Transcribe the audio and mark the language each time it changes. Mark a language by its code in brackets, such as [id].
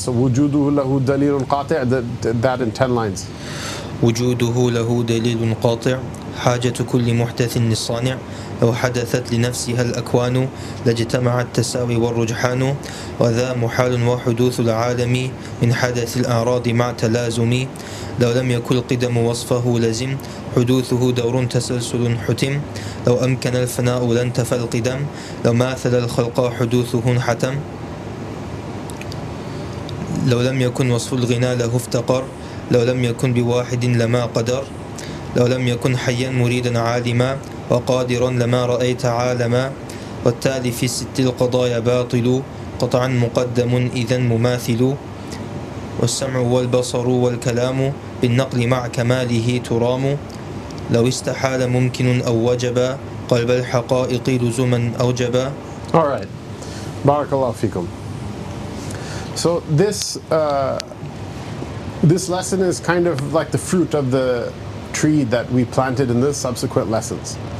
[en] So وجوده له دليل قاطع, that in 10 lines. [ar] وجوده له دليل قاطع حاجة كل محدث للصانع لو حدثت لنفسها الأكوان لاجتمع التساوي والرجحان وذا محال وحدوث العالم من حدث الأعراض مع تلازم لو لم يكن القدم وصفه لزم حدوثه دور تسلسل حتم لو أمكن الفناء لانتفى القدم لو ماثل الخلق حدوثه انحتم لو لم يكن وصف الغنى له افتقر لو لم يكن بواحد لما قدر لو لم يكن حيا مريدا عالما وقادرا لما رأيت عالما والتالي في الست القضايا باطل قطعا مقدم إذا مماثل والسمع والبصر والكلام بالنقل مع كماله ترام لو استحال ممكن أو وجب قلب الحقائق لزما أوجبا. [en] Alright, barakallahu fikum. So this lesson is kind of like the fruit of the tree that we planted in the subsequent lessons.